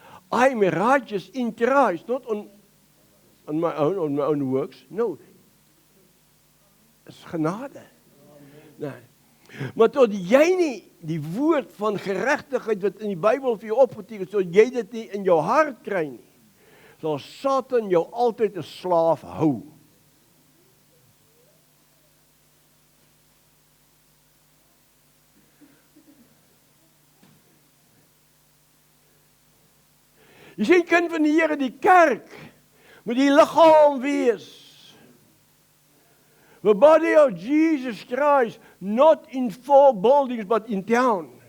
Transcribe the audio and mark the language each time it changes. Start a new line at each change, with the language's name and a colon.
English: I am righteous in Christ, not on my own works. No.
Afrikaans: Is genade. Nee. Maar tot jy nie die woord van geregtigheid wat in die Bybel vir jou opgeteken, so jy dit nie in jou hart kry nie, sal Satan jou altyd 'n slaaf hou. Jy sien, kind van die Here, die kerk moet die liggaam wees.
English: The body of Jesus Christ, not in 4 buildings, but in town.